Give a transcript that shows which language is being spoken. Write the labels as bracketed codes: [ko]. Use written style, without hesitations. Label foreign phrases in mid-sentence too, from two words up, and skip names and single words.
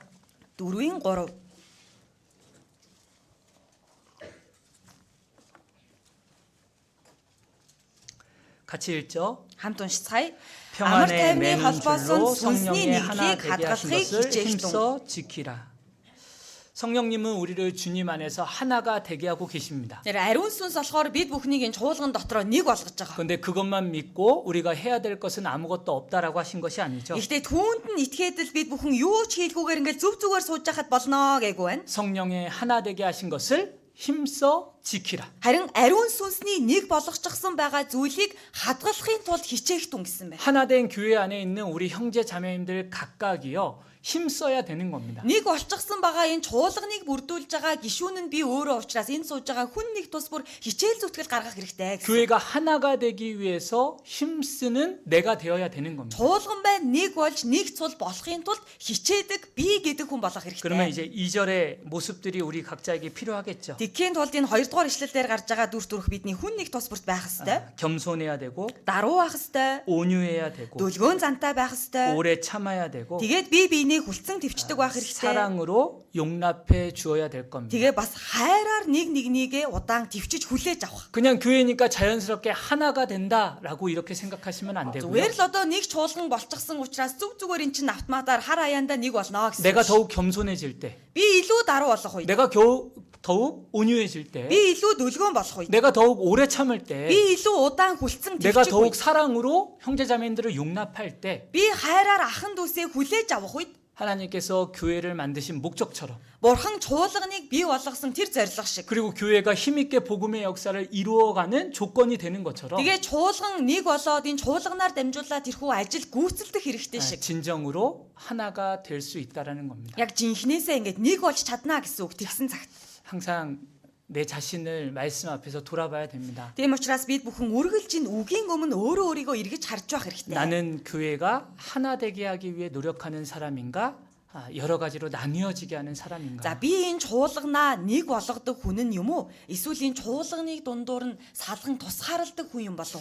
[mn] 4-ийн 3. [ko] 같이 읽죠. [mn] Хамт уншицгаая. Амар [ko] 평안에 [mn] тайвны [ko] 매는 [mn] холбоосон [ko] 줄로 [mn] сүнсний [ko] 성령의 하나 [mn] нэглийг [ko] 되게 하신 [mn] хадгалахыг [ko] 것을 [mn] хичээх тун. [ko] 힘써 지키라. 성령님은 우리를 주님 안에서 하나가 되게 하고 계십니다. [mn] Тэр ариун сүнс болохоор бид бүхнийг энэ чуулган дотроо нэг болгож байгаа. [ko] 그런데 그것만 믿고 우리가 해야 될 것은 아무것도 없다라고 하신 것이 아니죠. [mn] Гэхдээ түүнд нь итгээд л бид бүхэн юу ч хийлгүүгээр ингээл зүв зүгээр сууж байхад болно гэгүй байна. [ko] 성령의 하나 되게 하신 것을 힘써 지키라. [mn] Харин ариун сүнсний нэг болгочихсон байгаа зүйлийг хадгалахын тулд хичээх тун гэсэн байна. [ko] 하나된 교회 안에 있는 우리 형제 자매님들 각각이요 힘써야 되는 겁니다. [mn] Нэг олчихсан байгаа энэ чуулганыг бүрдүүлж байгаа гишүүн нь би өөрөө учраас энэ сууж байгаа хүн нэг тус бүр хичээл зүтгэл гаргах хэрэгтэй гэсэн. [ko] 교회가 하나가 되기 위해서 힘쓰는 내가 되어야 되는 겁니다. [mn] Чуулган байна нэг болж нэг цул болохын тулд хичээдэг би гэдэг хүн болох [ko] 그러면 [mn] хэрэгтэй. [ko] 이제 2절의 모습들이 우리 각자에게 필요하겠죠. [mn] Тэгхийн тулд энэ 2-р ишлэлээр гарч байгаа дүр төрх бидний хүн нэг тус бүрт байх хэрэгтэй. [ko] 겸손해야 되고 [mn] Даруу байх хэрэгтэй. [ko] 온유해야 되고 [mn] Дүлгөөн зантай байх хэрэгтэй. [ko] 오래 참아야 되고 [mn] Тэгээд би биенийг хүлцэн твчдэг байх хэрэгтэй. [ko] 사랑으로 용납해 주어야 될 겁니다. [mn] Тэгээ бас хайраар нэг нэгнийгээ удаан твчиж хүлээж авах. [ko] 그냥 교회니까 자연스럽게 하나가 된다라고 이렇게 생각하시면 안 되고요. [mn] Зүгээр л одоо нэг чуулган болчихсон учраас зүг зүгээр эн чин автоматар хар аяанда нэг болно гэсэн. [ko] 내가 더욱 겸손해질 때, [mn] Би илүү даруу болох үед, [ko] 내가 더욱 온유해질 때, [mn] би Би илүү дүлгөөн болох үед. [ko] 내가 더욱 오래 참을 때, [mn] Би илүү удаан хүлцэн [ko] 내가 [mn] төвчих [ko] 더욱 [mn] үед. [ko] 사랑으로 형제자매들을 용납할 때 [mn] Би хайраар ахан дүүсээ хүлээж авах үед [ko] 하나님께서 교회를 만드신 목적처럼, [mn] Бурхан чуулганыг бий болгосон тэр зорилго шиг. [ko] 그리고 교회가 힘있게 복음의 역사를 이루어가는 조건이 되는 것처럼 [mn] Тэгээ чуулган нэг болоод энэ чуулганаар дамжуулаад тэрхүү ажил гүйцэлдэх хэрэгтэй шиг. [ko] 진정으로 하나가 될 수 있다라는 겁니다. [mn] Яг жинхнээсээ ингэж нэг болж чадна гэсэн үг тэгсэн цагт. [ko] 항상 내 자신을 말씀 앞에서 돌아봐야 됩니다. [mn] Тийм учраас бид бүхэн үргэлж энэ үгийн өмнө өөрөө өөрийгөө эргэж харж байх хэрэгтэй. [ko] 나는 교회가 하나 되게 하기 위해 노력하는 사람인가? 여러 가지로 나뉘어지게 하는 [mn] За [ko] 사람인가? [mn] би энэ чуулганаа нэг болгодог хүн нь юм уу? Эсвэл энэ чуулганыг дундуур нь салган тусгаарладаг хүн юм болов уу?